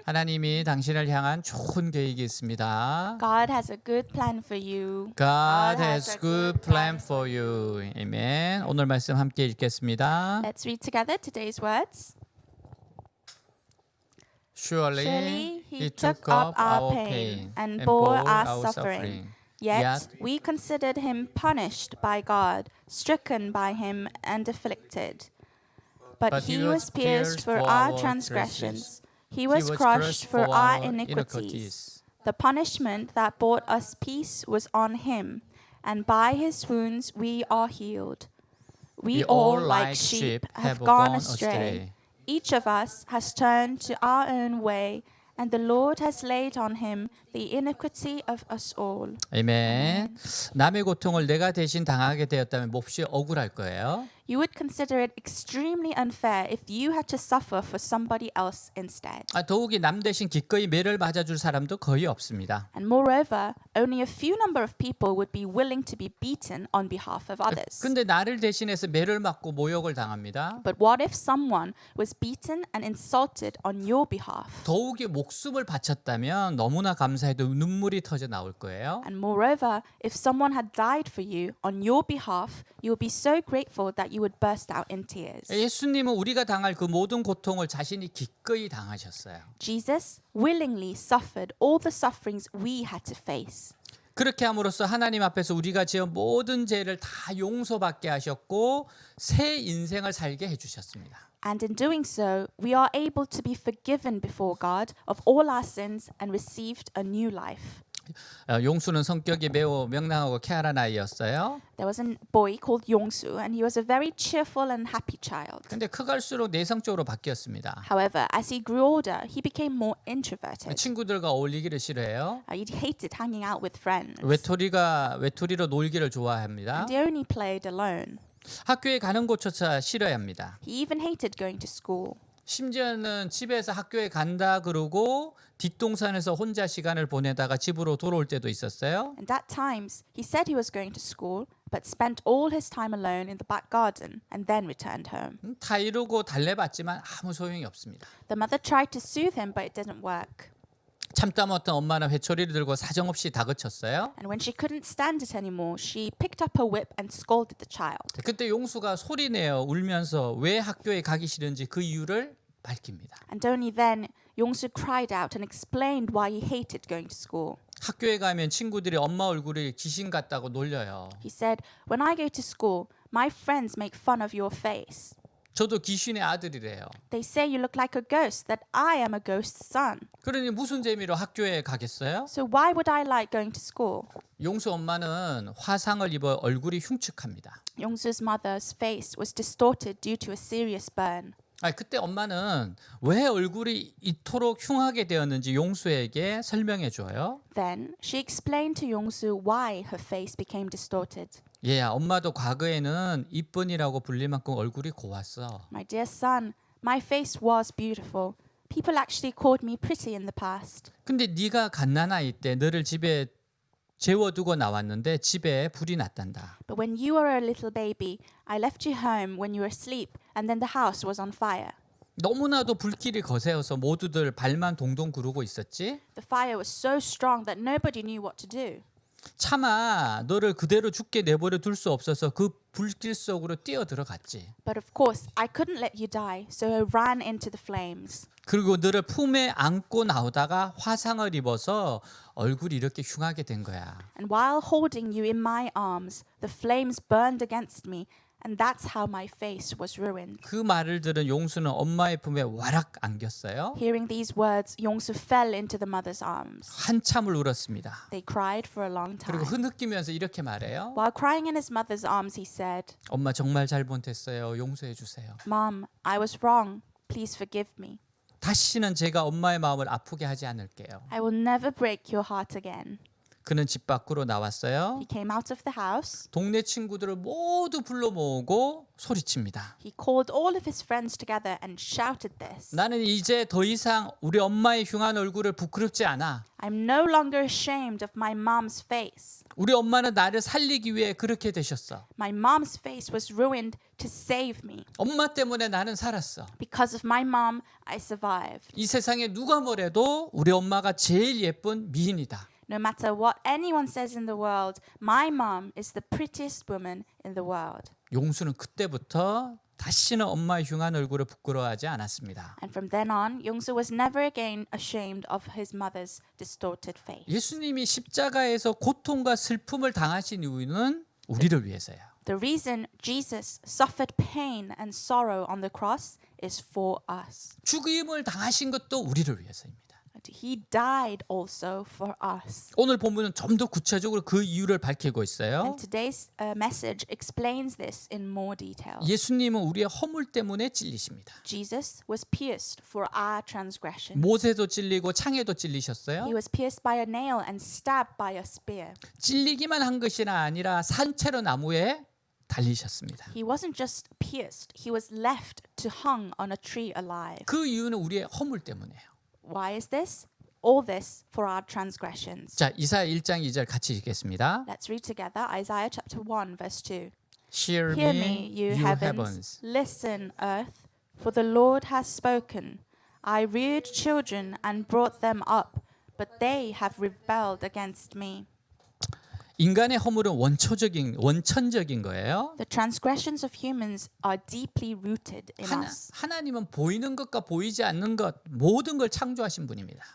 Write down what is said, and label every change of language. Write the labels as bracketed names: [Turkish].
[Korean] 하나님이 당신을 향한 좋은 계획이 있습니다. [English] God has a good plan for you. God has good plan for you. [Korean] 아멘. 오늘 말씀 함께 읽겠습니다. [English] Let's read together today's words. Surely He took up our pain and bore our suffering. Yet we considered him punished by God, stricken by him and afflicted. But he was pierced for our transgressions. He was crushed for our iniquities. The punishment that brought us peace was on him, and by his wounds we are healed. We all, like sheep, have gone astray. Each of us has turned to our own way, and the Lord has laid on him the iniquity of us all. [Korean] 아멘. 남의 고통을 내가 대신 당하게 되었다면 몹시 억울할 거예요. [English] You would consider it extremely unfair if you had to suffer for somebody else instead. [Korean] 더욱이 남 대신 기꺼이 매를 맞아줄 사람도 거의 없습니다. [English] And moreover, only a few number of people would be willing to be beaten on behalf of others. [Korean] 근데 나를 대신해서 매를 맞고 모욕을 당합니다. [English] But what if someone was beaten and insulted on your behalf? [Korean] 더욱이 목숨을 바쳤다면 너무나 감사해도 눈물이 터져 나올 거예요. [English] And moreover, if someone had died for you on your behalf, you would be so grateful that you would burst out in tears. [Korean] 예수님은 우리가 당할 그 모든 고통을 자신이 기꺼이 당하셨어요. [English] Jesus willingly suffered all the sufferings we had to face. [Korean] 그렇게 함으로써 하나님 앞에서 우리가 지은 모든 죄를 다 용서받게 하셨고 새 인생을 살게 해주셨습니다. [English] And in doing so, we are able to be forgiven before God of all our sins and received a new life. [Korean] 용수는 성격이 매우 명랑하고 쾌활한 아이였어요. [English] There was a boy called Yongsu, and he was a very cheerful and happy child. [Korean] 근데 커갈수록 내성적으로 바뀌었습니다. [English] However, as he grew older, he became more introverted. [Korean] 친구들과 어울리기를 싫어해요. [English] He hated hanging out with friends. [Korean] 외톨이로 놀기를 좋아합니다. [English] And he only played alone. [Korean] 학교에 가는 곳조차 싫어합니다. [English] He even hated going to school. [Korean] 심지어는 집에서 학교에 간다 그러고 뒷동산에서 혼자 시간을 보내다가 집으로 돌아올 때도 있었어요. [English] And at times, he said he was going to school, but spent all his time alone in the back garden and then returned home. [Korean] 다 이루고 달래봤지만 아무 소용이 없습니다. [English] The mother tried to soothe him, but it didn't work. [Korean] 참다 못한 엄마는 회초리를 들고 사정없이 다그쳤어요. [English] And when she couldn't stand it anymore, she picked up her whip and scolded the child. [Korean] 그때 용수가 소리내어 울면서 왜 학교에 가기 싫은지 그 이유를 밝힙니다. [English] And only then, Yongsu cried out and explained why he hated going to school. [Korean] 학교에 가면 친구들이 엄마 얼굴이 귀신 같다고 놀려요. [English] He said, "When I go to school, my friends make fun of your face. [Korean] 저도 귀신의 아들이래요. [English] They say you look like a ghost, that I am a ghost's son. [Korean] 그러니 무슨 재미로 학교에 가겠어요? [English] So why would I like going to school?" [Korean] 용수 엄마는 화상을 입어 얼굴이 흉측합니다. [English] Yongsu's mother's face was distorted due to a serious burn. [Korean] 그때 엄마는 왜 얼굴이 이토록 흉하게 되었는지 용수에게 설명해 줘요. [English] Then she explained to Yongsu why her face became distorted. [Korean] 얘야, 엄마도 과거에는 이쁜이라고 불릴 만큼 얼굴이 고왔어. [English] My dear son, my face was beautiful. People actually called me pretty in the past. [Korean] 근데 네가 갓난아이 때 너를 집에 재워두고 나왔는데 집에 불이 났단다. [English] But when you were a little baby, I left you home when you were asleep, and then the house was on fire. [Korean] 너무나도 불길이 거세어서 모두들 발만 동동 구르고 있었지. [English] The fire was so strong that nobody knew what to do. [Korean] 차마 너를 그대로 죽게 내버려 둘 수 없어서 그 불길 속으로 뛰어 들어갔지. [English] But of course, I couldn't let you die, so I ran into the flames. [Korean] 그리고 너를 품에 안고 나오다가 화상을 입어서 얼굴이 이렇게 흉하게 된 거야. [English] And while holding you in my arms, the flames burned against me, and that's how my face was ruined. [Korean] 그 말을 들은 용수는 엄마의 품에 와락 안겼어요. [English] Hearing these words, Yongsu fell into the mother's arms. [Korean] 한참을 울었습니다. [English] They cried for a long [Korean] 그리고 [English] time. [Korean] 흐느끼면서 이렇게 말해요. [English] While crying in his mother's arms, he said, [Korean] 엄마 정말 잘못했어요. 용서해 주세요. [English] "Mom, I was wrong. Please forgive me. [Korean] 다시는 제가 엄마의 마음을 아프게 하지 않을게요. [English] I will never break your heart again." [Korean] 그는 집 밖으로 나왔어요. [English] He came out of the house. [Korean] 동네 친구들을 모두 불러 모으고 소리칩니다. [English] He called all of his friends together and shouted this. [Korean] 나는 이제 더 이상 우리 엄마의 흉한 얼굴을 부끄럽지 않아. [English] I'm no longer ashamed of my mom's face. [Korean] 우리 엄마는 나를 살리기 위해 그렇게 되셨어. [English] My mom's face was ruined to save me. [Korean] 엄마 때문에 나는 살았어. [English] Because of my mom, I survived. [Korean] 이 세상에 누가 뭐래도 우리 엄마가 제일 예쁜 미인이다. [English] No matter what anyone says in the world, my mom is the prettiest woman in the world. [Korean] 용수는 그때부터 다시는 엄마의 흉한 얼굴을 부끄러워하지 않았습니다. [English] And from then on, Yongsu was never again ashamed of his mother's distorted face. [Korean] 예수님이 십자가에서 고통과 슬픔을 당하신 이유는 우리를 위해서예요. [English] The reason Jesus suffered pain and sorrow on the cross is for us. [Korean] 죽임을 당하신 것도 우리를 위해서입니다. [English] And he died also for us. [Korean] 오늘 본문은 좀 더 구체적으로 그 이유를 밝히고 있어요. [English] And today's message explains this in more detail. [Korean] 예수님은 우리의 허물 때문에 찔리십니다. [English] Jesus was pierced for our transgression. [Korean] 못에도 찔리고 창에도 [English] He [Korean] 찔리셨어요. [English] was pierced by a nail and stabbed by a spear. [Korean] 찔리기만 한 것이 아니라 산채로 나무에 달리셨습니다. [English] He wasn't just pierced, he was left to hung on a tree alive. [Korean] 그 이유는 우리의 허물 때문이에요. [English] Why is this? All this for our transgressions. [Korean] 자, 이사야 1장 2절 같이 읽겠습니다. [English] Let's read together Isaiah chapter 1 verse 2. Hear Hear me, me, you heavens. heavens. Listen, earth, for the Lord has spoken. I reared children and brought them up, but they have rebelled against me. [Korean] 인간의 허물은 원천적인 거예요. [English] The transgressions of humans are deeply rooted in us. [Korean] 하나님은 보이는 것과 보이지 않는 것 모든 걸 창조하신 분입니다.